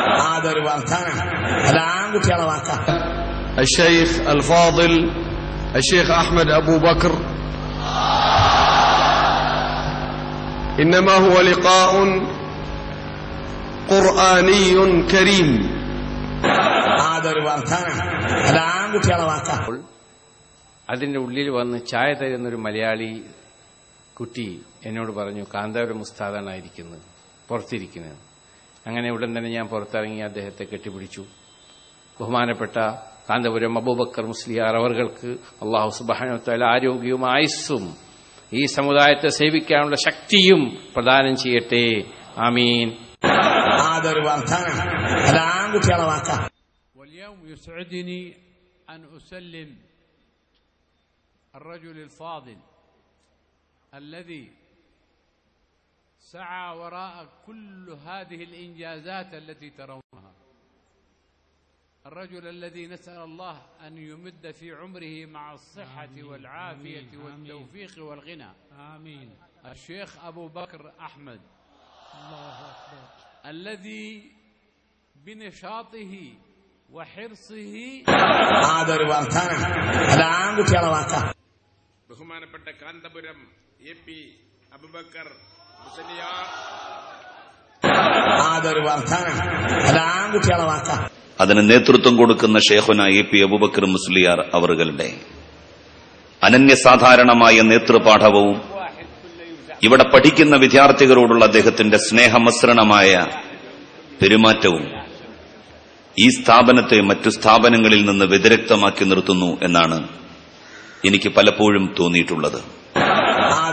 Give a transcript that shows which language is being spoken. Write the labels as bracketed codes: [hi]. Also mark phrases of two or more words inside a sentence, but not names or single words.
[ar] الشيخ الفاضل الشيخ أحمد أبو بكر، إنما هو لقاء قرآني كريم. [ml] അതിൻ്റെ ഉള്ളിൽ വന്ന് ചായ തരുന്നൊരു മലയാളി കുട്ടി എന്നോട് പറഞ്ഞു, കാന്തപുരം ഉസ്താദാണായിരിക്കുന്നത്, പുറത്തിരിക്കുന്നത്. അങ്ങനെ ഉടൻ തന്നെ ഞാൻ പുറത്തിറങ്ങി അദ്ദേഹത്തെ കെട്ടിപ്പിടിച്ചു. ബഹുമാനപ്പെട്ട കാന്തപുരം അബൂബക്കർ മുസ്ലിയാർ അവർക്ക് [ar] الله سبحانه وتعالى [ml] ആരോഗ്യവും ആയുസ്സും ഈ സമുദായത്തെ സേവിക്കാനുള്ള ശക്തിയും പ്രദാനം ചെയ്യട്ടെ. ആമീൻ. [ar] واليوم يسعدني أن أسلم الرجل الفاضل الذي سعى وراء كل هذه الإنجازات التي ترونها، الرجل الذي نسأل الله أن يمد في عمره مع الصحة والعافية والتوفيق والغنى. آمين. الشيخ أبو بكر أحمد، الله أكبر، الذي بنشاطه وحرصه [ml] ബഹുമാനപ്പെട്ട കാന്തപുരം AP അബൂബക്കർ മുസ്ലിയാർ അതിന് നേതൃത്വം കൊടുക്കുന്ന ഷേഖുന AP അബൂബക്കർ മുസ്ലിയാർ അവറുകളുടെ അനന്യസാധാരണമായ നേതൃപാഠവും ഇവിടെ പഠിക്കുന്ന വിദ്യാർത്ഥികളോടുള്ള അദ്ദേഹത്തിന്റെ സ്നേഹമസൃണമായ പെരുമാറ്റവും ഈ സ്ഥാപനത്തെ മറ്റു സ്ഥാപനങ്ങളിൽ നിന്ന് വ്യതിരക്തമാക്കി നിർത്തുന്നു എന്നാണ് എനിക്ക് പലപ്പോഴും തോന്നിയിട്ടുള്ളത്.